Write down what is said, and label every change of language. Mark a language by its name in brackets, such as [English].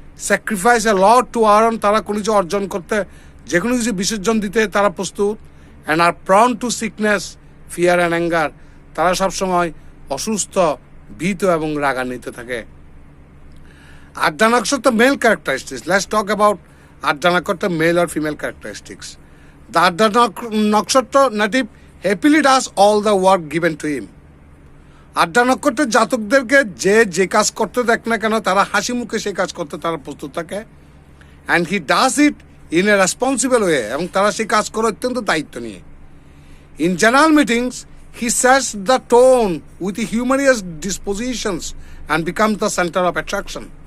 [English] sacrifice a lot to earn, [Bangla] তারা কোনো কিছু অর্জন করতে, যে কোনো কিছু বিসর্জন দিতে তারা প্রস্তুত। [English] and are prone to sickness, fear and anger, [Bangla] তারা সবসময় অসুস্থ, ভীত এবং রাগান্বিত থাকে। [English] আড্ডা নক্ষত্র mail characteristics. Let's talk about আড্ডা নক্ষত্র mail or female characteristics. The Addha Nakshatra native happily does all the work given to him. [Bangla] আড্ডা নক্ষত্রের জাতকদেরকে যে কাজ করতে দেখ না কেন তারা হাসি মুখে সেই কাজ করতে তারা প্রস্তুত থাকে। [English] and he does it in a responsible way, [Bangla] এবং তারা সেই কাজ করে অত্যন্ত দায়িত্ব নিয়ে। [English] In general meetings he sets the tone with humorous dispositions and becomes the centre of attraction.